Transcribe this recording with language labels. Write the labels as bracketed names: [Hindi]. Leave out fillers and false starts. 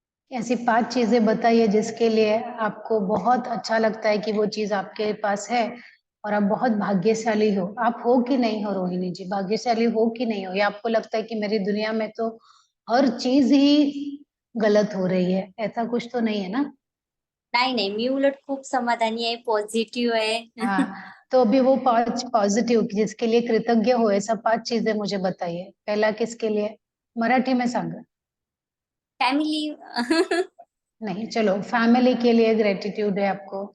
[Hindi] ऐसी 5 चीजें बताइए जिसके लिए आपको बहुत अच्छा लगता है कि वो चीज आपके पास है और आप बहुत भाग्यशाली हो। आप हो कि नहीं हो रोहिणी जी? भाग्यशाली हो कि नहीं हो? या आपको लगता है कि मेरी दुनिया में तो हर चीज ही गलत हो रही है? ऐसा कुछ तो नहीं है ना? [Marathi] नाही नाही, मी उलट खूप समाधानी आहे, पॉझिटिव्ह आहे. [Hindi] हाँ, तो अभी वो 5 पॉजिटिव जिसके लिए कृतज्ञ हो, ऐसा 5 चीजें मुझे बताइए। पहला किसके लिए? मराठी में [Marathi] सांगा। [English] Family. [Hindi] नहीं, चलो फैमिली के लिए ग्रेटिट्यूड है आपको।